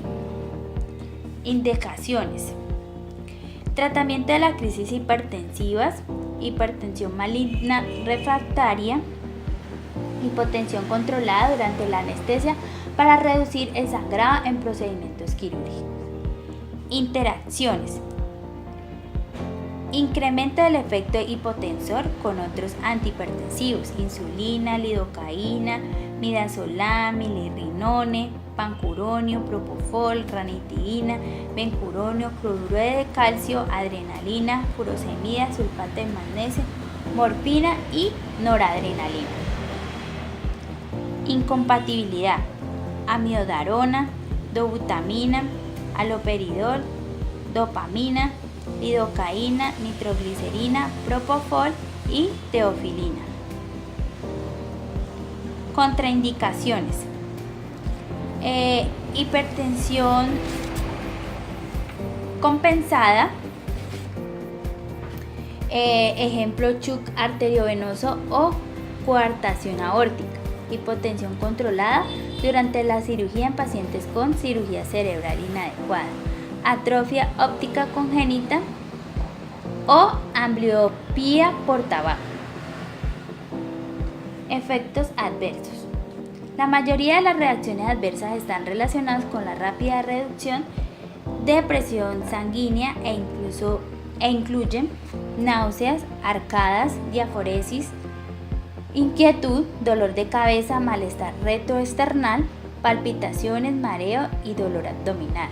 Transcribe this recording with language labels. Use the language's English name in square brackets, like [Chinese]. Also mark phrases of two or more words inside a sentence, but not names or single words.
[Spanish] Indicaciones: tratamiento de las crisis hipertensivas, hipertensión maligna refractaria, hipotensión controlada durante la anestesia para reducir el sangrado en procedimientos quirúrgicos. Interacciones: incremento del efecto hipotensor con otros antihipertensivos, insulina, lidocaína, midazolam, milrinone, pancuronio, propofol, ranitidina, bencuronio, cloruro de calcio, adrenalina, furosemida, sulfato de magnesio, morfina y noradrenalina. Incompatibilidad: amiodarona, dobutamina, haloperidol, dopamina, lidocaína, nitroglicerina, propofol y teofilina. Contraindicaciones: hipertensión compensada, ejemplo shock arteriovenoso o coartación aórtica. Hipotensión controlada durante la cirugía en pacientes con cirugía cerebral inadecuada, atrofia óptica congénita o ambliopía por tabaco. Efectos adversos. La mayoría de las reacciones adversas están relacionadas con la rápida reducción de presión sanguínea e incluyen náuseas, arcadas, diaforesis, inquietud, dolor de cabeza, malestar retroesternal, palpitaciones, mareo y dolor abdominal.